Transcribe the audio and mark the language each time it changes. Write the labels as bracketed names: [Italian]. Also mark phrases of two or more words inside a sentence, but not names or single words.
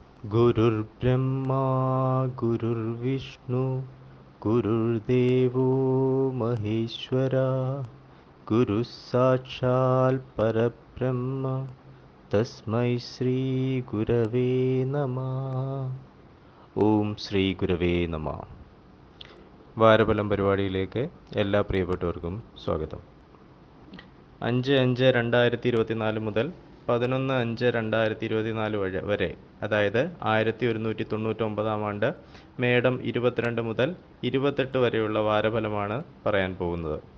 [Sanskrit] गुरुर्ब्रह्मा गुरुर्विष्णु गुरुर्देवो महेश्वरा गुरुः साक्षात् परब्रह्म तस्मै ശ്രീ ഗുരവേ നമഃ. ഓം ശ്രീ ഗുരവേ നമഃ. [Malayalam] വാരഫലം പരിപാടിയിലേക്ക് എല്ലാ പ്രിയപ്പെട്ടവർക്കും സ്വാഗതം. 5/5/2024 മുതൽ 11/5/2024 വരെ, അതായത് 1199 ആണ്ട് മേടം 22 മുതൽ 28 വരെയുള്ള വാരഫലമാണ് പറയാൻ പോകുന്നത്.